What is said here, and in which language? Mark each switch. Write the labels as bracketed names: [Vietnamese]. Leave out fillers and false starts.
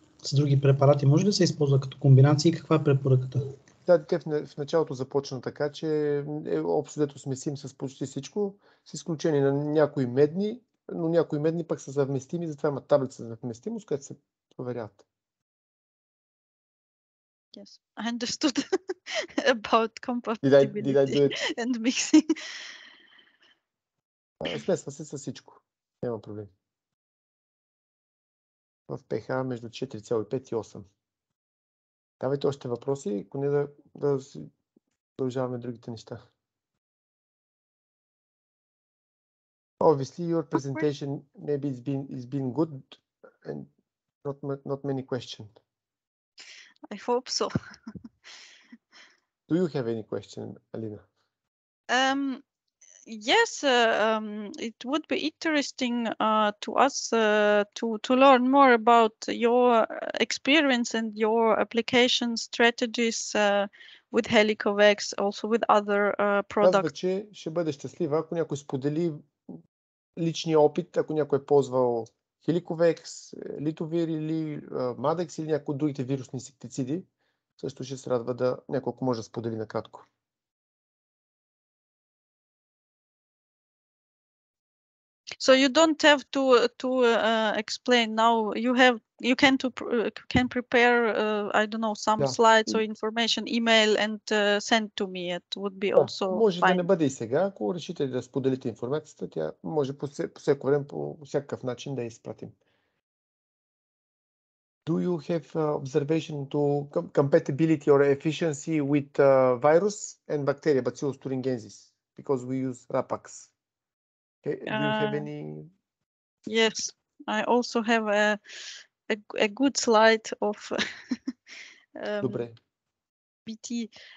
[Bulgarian] С други препарати може ли да се използва като комбинации и каква е препоръката? Да, те в началото започна така, че общо дето смесим с почти всичко, с изключение на някои медни, но някои медни пък са съвместими, затова има таблица за съвместимост, която се проверяват. [English] Yes, I understood about compatibility did I do it? and mixing. [Bulgarian] Смесва се с всичко. Няма проблем. В pH между 4,5 и 8. Давайте още въпроси, ако не да продължаваме другите неща. [English] Obviously, your presentation maybe it's been good and not many questions. I hope so. Do you have any question, Alina? Yes, it would be interesting to us to learn more about your experience and your application strategies with Helikovekс, also with other products. [Bulgarian] Казва, че ще бъде щастлива, ако някой сподели личния опит, ако някой е ползвал Хеликовекс, Литовир или Мадекс или някои от другите вирусни инсектициди, също ще се радва да няколко може да сподели накратко. [English] So you don't have to explain now. You can prepare I don't know some slides or information, email and send to me. It would be also [Bulgarian] може [English] fine. [Bulgarian] Да не бъде и сега, ако решите да споделите информацията, тя може по всяко време по всякакъв начин да я изпратим. [English] Do you have observation to compatibility or efficiency with virus and bacteria, Bacillus thuringiensis, because we use Rapax? Okay. Do you have any? Yes, I also have a good slide of BT.